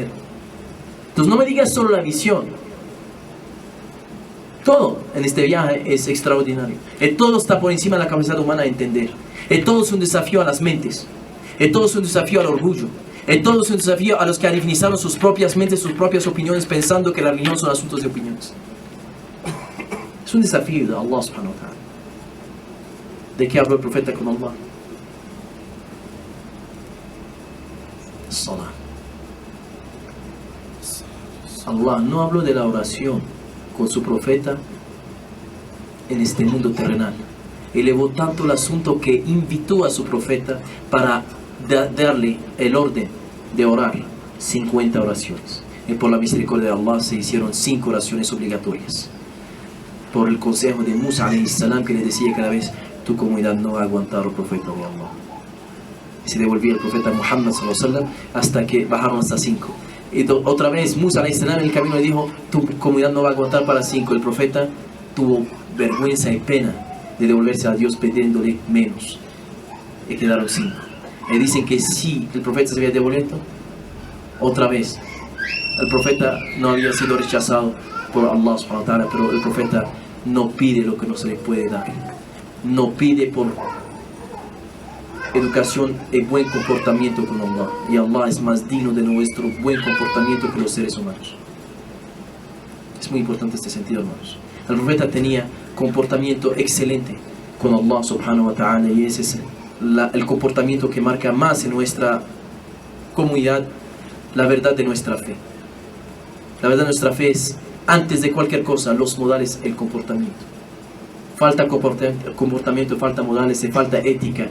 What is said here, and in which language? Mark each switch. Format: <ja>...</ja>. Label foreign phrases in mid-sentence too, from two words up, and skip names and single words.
<es>Entonces no me digas solo la visión. Todo en este viaje es extraordinario. Todo está por encima de la capacidad humana de entender. Todo es un desafío a las mentes. Todo es un desafío al orgullo. Todo es un desafío a los que arifinizaron sus propias mentes, sus propias opiniones, pensando que la religión son asuntos de opiniones. Es un desafío de Allah</es> <ar>سبحانه وتعالى.</ar> <es>¿De qué habló el profeta con Allah? Salah. Allah no habló de la oración con su profeta en este mundo terrenal. Elevó tanto el asunto que invitó a su profeta para darle el orden de orar 50 oraciones. Y por la misericordia de Allah se hicieron 5 oraciones obligatorias. Por el consejo de Musa</es> <ar>عليه السلام,</ar> <es>que le decía cada vez: tu comunidad no va a aguantar al profeta de Allah. Y se devolvía el profeta Muhammad</es> <ar>صلى الله عليه وسلم</ar> <es>hasta que bajaron hasta 5. Y otra vez Musa</es> <ar>عليه السلام</ar> <es>en el camino le dijo: tu comunidad no va a aguantar para 5. El profeta tuvo vergüenza y pena de devolverse a Dios pidiéndole menos. Y quedaron 5. Y dicen que si el profeta se había devuelto, otra vez, el profeta no había sido rechazado por Allah</es> <ar>سبحانه وتعالى,</ar> <es>pero el profeta no pide lo que no se le puede dar. No pide por educación y buen comportamiento con Allah. Y Allah es más digno de nuestro buen comportamiento que los seres humanos. Es muy importante este sentido, hermanos. El profeta tenía comportamiento excelente con Allah</es> <ar>سبحانه وتعالى,</ar> <es>y ese es el comportamiento que marca más en nuestra comunidad la verdad de nuestra fe. La verdad de nuestra fe es, antes de cualquier cosa, los modales, el comportamiento. Falta comportamiento, falta modales, falta ética.</es>